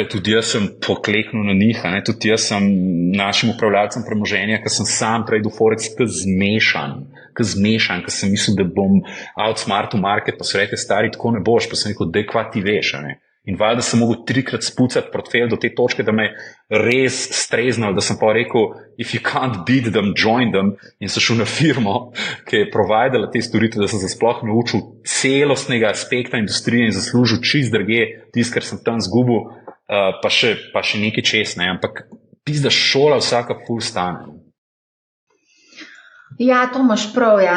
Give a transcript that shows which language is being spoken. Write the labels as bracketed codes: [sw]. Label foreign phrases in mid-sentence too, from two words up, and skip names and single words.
[sl] Tudi jaz sem pokleknil na njih, ne? Tudi jaz sem našim upravljalcem premoženja, ki sem sam prej do Forex zmešan, ker sem mislil, da bom outsmartil market, pa so rekli, stari, tako ne boš, pa sem rekel, dej, kva ti veš, ne? In valjda sem mogel 3-krat spucati portfelj do te točke, da me je res streznal, da sem pa rekel, [en] if you can't beat them, join them, [sl] in sem šel na firmo, ki je providala te storitve, da sem se sploh naučil celostnega aspekta industrije in zaslužil čist drugje, tisto, kar sem tam zgubil, pa še nekaj čez, ne, ampak pizda šola vsaka ful stane. Ja, to imaš prav, ja.